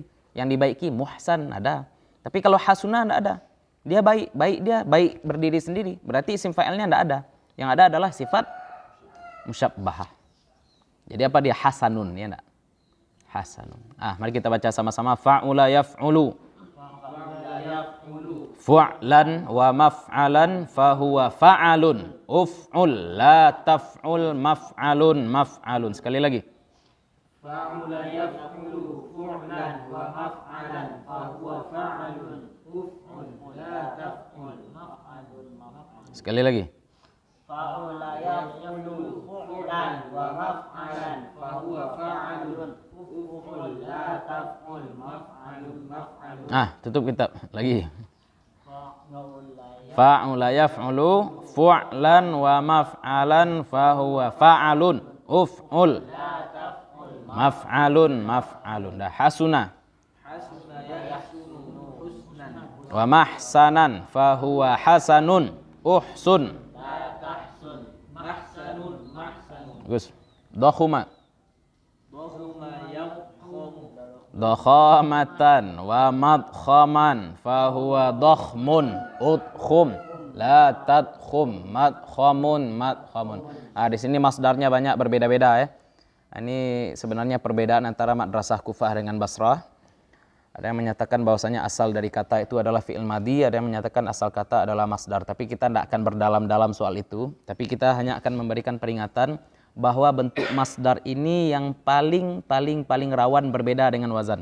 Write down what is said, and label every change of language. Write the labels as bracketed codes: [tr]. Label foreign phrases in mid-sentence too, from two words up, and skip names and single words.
[id] Yang dibaiki, muhsan, ada. Tapi kalau hasuna tidak ada. Dia baik. Dia baik berdiri sendiri. Berarti isim fa'ilnya tidak ada. Yang ada adalah [ar] صفة مشبهة. [id] Jadi apa dia? Hasanun, ya enggak? Hasanun. Mari kita baca sama-sama. [ar] فعل يفعل. فعلا ومفعلا فهو فعل. افعل لا تفعل مفعل مفعل. [id] Sekali lagi. [ar] فعل يفعل فعلا ومفعلا فهو فعل افعل لا تفعل مفعل مفعل. [id] Sekali lagi. [ar] فعل يفعل فعلا ومفعلا فهو فعل افعل لا تفعل مفعل مفعل. [id] Tutup kitab lagi. [ar] Fa'ula فعل يفعل فعلا ومفعلا فهو فعل افعل مفعل مفعل. [id] Dah hasuna [ar] حسن يحسن حسنا. ومحسنا فهو حسن احسن. لا تحسن محسن محسن. [id] Bagus. Dakhuma [ar] ضخم يضخم. ضخامة ومضخما فهو ضخم اضخم لا تضخم مضخم مضخم. [id] Di sini masdarnya banyak berbeda-beda ya. Ini sebenarnya perbedaan antara madrasah Kufah dengan Basrah. Ada yang menyatakan bahwasanya asal dari kata itu adalah [ar] فعل ماض, [id] ada yang menyatakan asal kata adalah masdar. Tapi kita tidak akan berdalam-dalam soal itu. Tapi kita hanya akan memberikan peringatan bahwa bentuk masdar ini yang paling rawan berbeda dengan wazan.